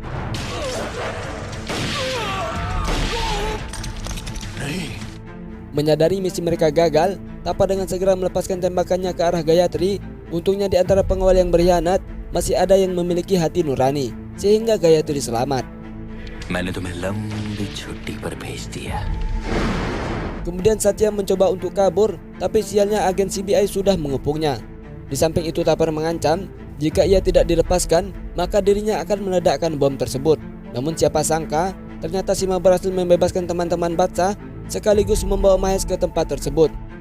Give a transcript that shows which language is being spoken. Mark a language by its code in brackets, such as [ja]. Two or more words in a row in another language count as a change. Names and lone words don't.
[id] Menyadari misi mereka gagal, Tapar dengan segera melepaskan tembakannya ke arah Gayatri. Untungnya di antara pengawal yang berkhianat masih ada yang memiliki hati nurani, sehingga Gayatri selamat. [hi] मैंने तुम्हें लंबी छुट्टी पर भेज दिया। [id] Kemudian Satya mencoba untuk kabur, tapi sialnya agen CBI sudah mengepungnya. Di samping itu Tapar mengancam jika ia tidak dilepaskan, maka dirinya akan meledakkan bom tersebut. Namun siapa sangka, ternyata Sima berhasil membebaskan teman-teman Batsa sekaligus membawa Mahesh ke tempat tersebut.